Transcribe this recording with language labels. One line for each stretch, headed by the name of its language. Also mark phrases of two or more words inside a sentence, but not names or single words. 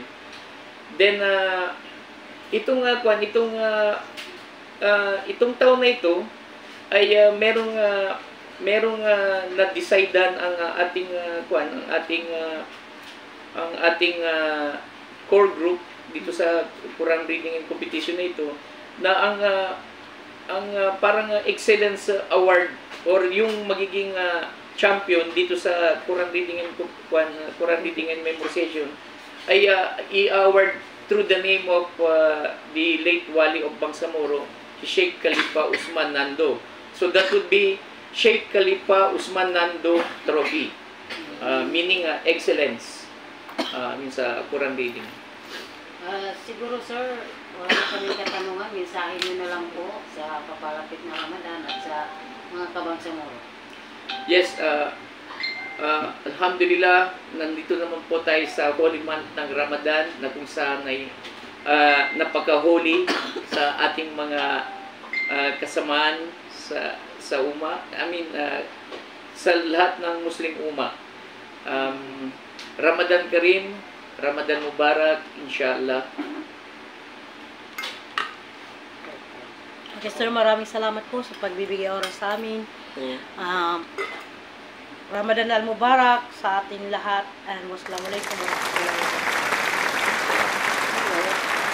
Filipino: Then itong taon na ito ay merong na-decidean ang ating
English: core group
Filipino: dito sa Quran Reading and Competition na ito na ang parang
English: excellence award or
Filipino: yung magiging champion dito sa Quran Reading and Memorization ay i-award
English: through the name of the late Wali of Bangsamoro,
Filipino: si Sheikh Khalifa Usman Nando.
English: So that would be Sheikh Khalifa Usman Nando Trophy, meaning excellence sa Quran reading.
Filipino: Siguro sir, wala kami katanungan, mensahe nyo na lang po sa papalapit na Ramadan at sa mga kabangsamoro. Yes, alhamdulillah, nandito naman po tayo sa
English: holy month
Filipino: ng Ramadan na kung saan ay napaka-holy sa ating mga kasamaan sa Umma. Sa lahat ng Muslim Umma.
Arabic: رمضان كريم، رمضان مبارك، إن شاء الله.
Filipino: Okay, sir, maraming salamat po sa pagbibigay oras sa amin.
Arabic: رمضان المبارك
Filipino: sa ating lahat.
Arabic: And والسلام عليكم ورحمة الله وبركاته.